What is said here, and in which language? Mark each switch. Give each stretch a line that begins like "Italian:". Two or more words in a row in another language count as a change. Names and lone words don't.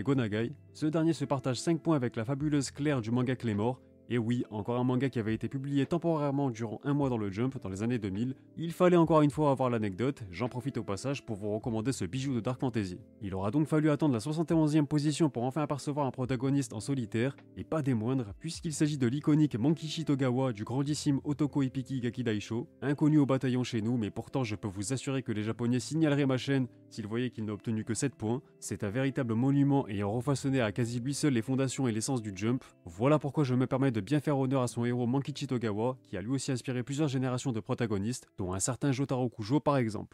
French: Ce dernier se partage 5 points avec la fabuleuse Claire du manga Claymore, Et oui, encore un manga qui avait été publié temporairement durant un mois dans le Jump dans les années 2000. Il fallait encore une fois avoir l'anecdote, j'en profite au passage pour vous recommander ce bijou de
English: Dark Fantasy.
French: Il aura donc fallu attendre la 71e position pour enfin apercevoir un protagoniste en solitaire, et pas des moindres, puisqu'il s'agit de l'iconique Mankichi Togawa du grandissime Otoko Ipiki Gaki Daisho, inconnu au bataillon chez nous, mais pourtant je peux vous assurer que les japonais signaleraient ma chaîne s'ils voyaient qu'il n'a obtenu que 7 points. C'est un véritable monument ayant refaçonné à quasi lui seul les fondations et l'essence du Jump. Voilà pourquoi je me permets de bien faire honneur à son héros Mankichi Togawa, qui a lui aussi inspiré plusieurs générations de protagonistes, dont un certain Jotaro Kujo par exemple.